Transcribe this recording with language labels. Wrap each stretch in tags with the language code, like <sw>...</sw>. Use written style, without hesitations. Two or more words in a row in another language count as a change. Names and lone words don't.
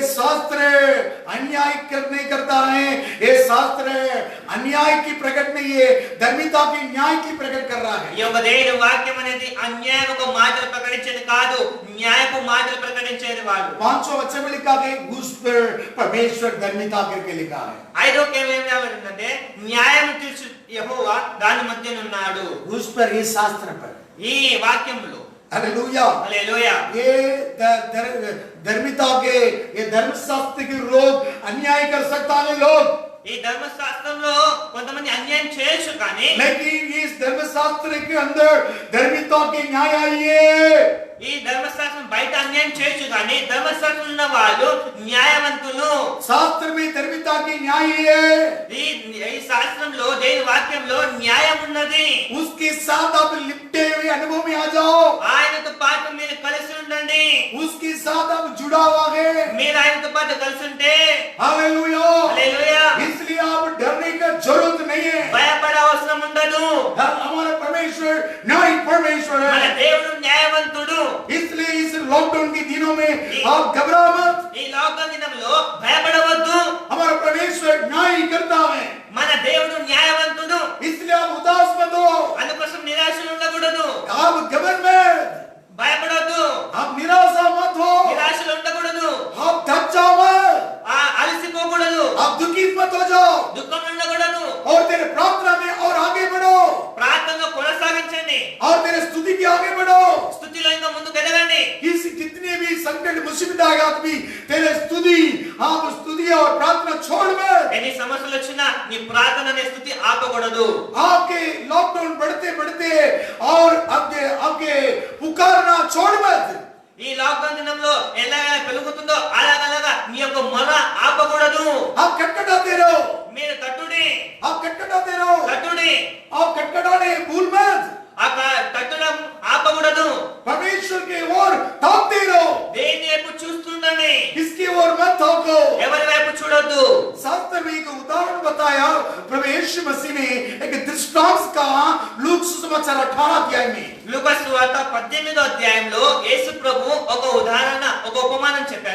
<hi>शास्त्र अन्याय नहीं करता है, ये शास्त्र अन्याय की प्रकट नहीं है, धार्मिकता की न्याय की प्रकट कर रहा है।</hi> <te>ఈ యొక్క దేవుని వాక్యం అనేది అన్యాయపు మాటలు ప్రకటించేది కాదు, న్యాయపు మాటలు ప్రకటించేది వాడు.</te> <hi>5वां वचन में लिखा है उस पर परमेश्वर धार्मिकता करके लिखा है।</hi> <te>ఐదో ఏమేమంటే న్యాయం తీర్చు యెహోవా దాని మధ్యనున్నాడు.</te> <hi>उस पर, ये शास्त्र पर,</hi> <te>ఈ వాక్యంలో</te> <hi>हालेलुया,</hi> <te>హల్లెలూయా.</te> <hi>ये धार्मिकता के, ये धर्मशास्त्र के लोग अन्याय कर सकता है लोग,</hi> <te>ఈ ధర్మశాస్త్రంలో కొంతమంది అన్యాయం చేయొచ్చు కానీ</te> <hi>लेकिन इस धर्मशास्त्र के अंदर धार्मिकता के न्याय आई है।</hi> <te>ఈ ధర్మశాస్త్రం బయట అన్యాయం చేయొచ్చు కానీ ధర్మశాస్త్రం ఉన్న వాళ్ళు న్యాయవంతులు.</te> <hi>शास्त्र में धार्मिकता की न्याय है,</hi> <te>ఈ శాస్త్రంలో దేవుని వాక్యంలో న్యాయం ఉన్నది.</te> <hi>उसके साथ आप लिपटे हुए अनुभव में आ जाओ,</hi> <te>ఆయనతో పాటు మీరు కలిసి ఉండండి.</te> <hi>उसके साथ आप जुड़ा हुआ है।</hi> <te>మీరు ఆయనతో పాటు కలిసి ఉంటే</te> <hi>हालेलुया,</hi> <te>హల్లెలూయా,</te> <hi>इसलिए आप डरने का जरूरत नहीं है।</hi> <te>భయపడే అవసరం ఉండదు.</te> <hi>हमारा परमेश्वर न्याय परमेश्वर</hi> <te>మన</te> <hi>है,</hi> <te>దేవుడు న్యాయవంతుడు.</te> <hi>इसलिए इस लॉकडाउन के दिनों में आप घबरा मत,</hi> <te>ఈ లాక్డౌన్ దినంలో భయపడవద్దు.</te> <hi>हमारा परमेश्वर न्याय करता है,</hi> <te>మన దేవుడు న్యాయవంతుడు.</te> <hi>इसलिए आप उदास मत हो,</hi> <te>అందుకోసం నిరాశలు ఉండకూడదు,</te> <hi>आप घबरा मत,</hi> <te>భయపడవద్దు,</te> <hi>आप निराशा मत हो,</hi> <te>నిరాశలు ఉండకూడదు,</te> <hi>आप थक जाओ मत,</hi> <te>అలసిపోకూడదు,</te> <hi>आप दुखित मत हो जाओ,</hi> <te>దుఃఖం ఉండకూడదు.</te> <hi>और तेरे प्रार्थना में और आगे बढ़ो,</hi> <te>ప్రార్థనలో కొనసాగించండి,</te> <hi>और तेरे स्तुति के आगे बढ़ो।</hi> <te>స్తుతిలో ఇంకా ముందుకు ఎదగండి.</te> <hi>कितने भी संकट मुसीबत आएगा भी तेरे स्तुति, आप स्तुति और प्रार्थना छोड़ मत।</hi> <te>ఎన్ని సమస్యలు వచ్చినా నీ ప్రార్థన అనే స్థుతి ఆపకూడదు.</te> <hi>आपके लॉकडाउन बढ़ते बढ़ते और आपके पुकारना छोड़ मत।</hi> <te>ఈ లాక్డౌన్ దినంలో ఎలాగ పెరుగుతుందో అలాగలాగా నీ యొక్క మొర ఆపకూడదు.</te> <hi>आप खटखटाते रहो,</hi> <te>మీరు తట్టుడి,</te> <hi>आप खटखटाते रहो,</hi> <te>తట్టుడి,</te> <hi>आप खटखटाने भूल मत,</hi> <te>ఆ తట్టడం ఆపకూడదు.</te> <hi>परमेश्वर के ओर ताकते रहो,</hi> <te>దేని వైపు చూస్తుండండి,</te> <hi>किसकी ओर मत ताको।</hi> <te>ఎవరి వైపు చూడొద్దు.</te> <hi>शास्त्र में एक उदाहरण बताया प्रभु यीशु मसीह ने, एक दृष्टांत कहा लूका सुसमाचार 18 अध्याय में।</hi> <te>లూకా సువార్త 18వ అధ్యాయంలో యేసు ప్రభు ఒక ఉదాహరణ, ఒక ఉపమానం చెప్పాడు.</te>